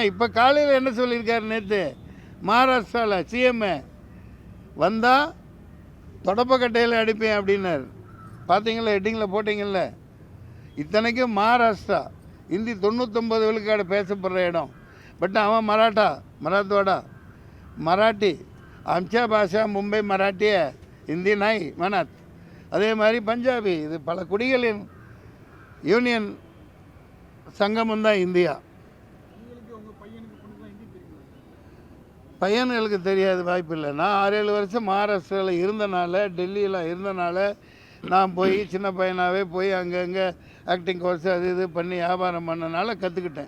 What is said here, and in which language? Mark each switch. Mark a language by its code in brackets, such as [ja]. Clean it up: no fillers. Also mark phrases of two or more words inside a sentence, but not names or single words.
[ta] இப்போ காலையில் என்ன சொல்லியிருக்காரு, நேற்று மகாராஷ்டிராவில் சிஎம்ஏ வந்தால் தொடப்பக்கட்டையில் அடிப்பேன் அப்படின்னார். பார்த்தீங்களா, ஹெட்டிங்கில் போட்டிங்கள்ல. இத்தனைக்கும் மகாராஷ்டிரா ஹிந்தி 99 விழுக்காடு பேசப்படுற இடம். பட் அவன் மராத்வாடா மராட்டி. [mr] आमच्या भाषा मुंबई मराठी है, हिंदी नहीं मनात. [ta] அதே மாதிரி பஞ்சாபி. இது பல குடிகளின் யூனியன் சங்கமம் தான் இந்தியா. பையன்களுக்கு தெரியாது, வாய்ப்பு இல்லை. நான் 6-7 வருஷம் மகாராஷ்டிராவில் இருந்தனால, டெல்லியில் இருந்தனால நான் போய் சின்ன பையனாகவே போய் அங்கங்கே [en] acting course [ta] அது இது பண்ணி வியாபாரம் பண்ணனால கற்றுக்கிட்டேன்.